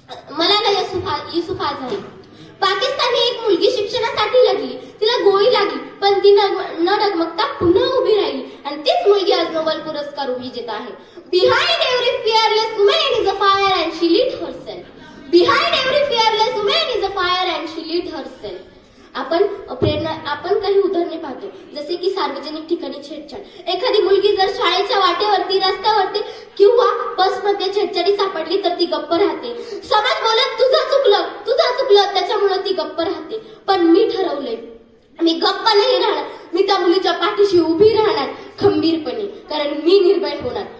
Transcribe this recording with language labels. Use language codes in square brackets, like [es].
[mr] मलाला युसुफ आझारी. पाकिस्तानी एक मुलगी शिक्षणासाठी लढली, तिला गोळी लागली, पण ती न डगमगता पुन्हा उभी राहिली, आणि तीच मुलगी आज नोबेल पुरस्कार विजेता आहे. [en] Behind every fearless woman is a fire and she lead herself. Behind every fearless woman is a fire and she lead herself. [mr] आपण काही उदाहरणे पाहतो, जसे की सार्वजनिक ठिकाणी छेडछाड. एखादी मुलगी जर शाळेच्या वाटेवरती, रस्त्यावरती किंवा बसमध्ये छेडछाडी सापडली तर ती गप्प राहते. समाज बोलत तुझं चुकलं, त्याच्यामुळे ती गप्प राहते. पण मी ठरवलंय, मी गप्प नाही राहणार. मी त्या मुलीच्या पाठीशी उभी राहणार खंबीरपणे, कारण मी निर्भय होणार.